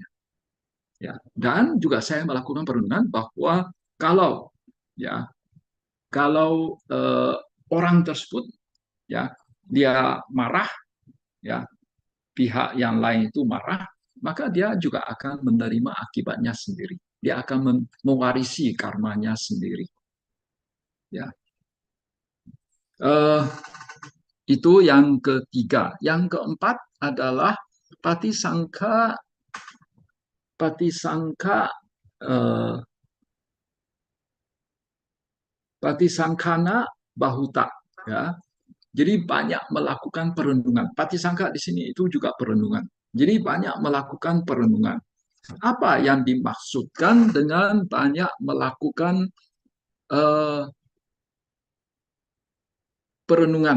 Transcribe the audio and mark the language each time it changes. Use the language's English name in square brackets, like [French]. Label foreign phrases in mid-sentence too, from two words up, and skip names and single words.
[Indonesian] Ya, dan juga saya melakukan perenungan bahwa kalau ya kalau orang tersebut, ya, dia marah, ya, pihak yang lain itu marah, maka dia juga akan menerima akibatnya sendiri. Dia akan mewarisi karmanya sendiri. Ya, uh, itu yang ketiga. Yang keempat adalah patisangka, patisangka, uh, [Pali] patisangkana bahuta. [Indonesian] Ya, jadi banyak melakukan perenungan. Patisangka di sini itu juga perenungan. Jadi banyak melakukan perenungan. Apa yang dimaksudkan dengan banyak melakukan uh, perenungan?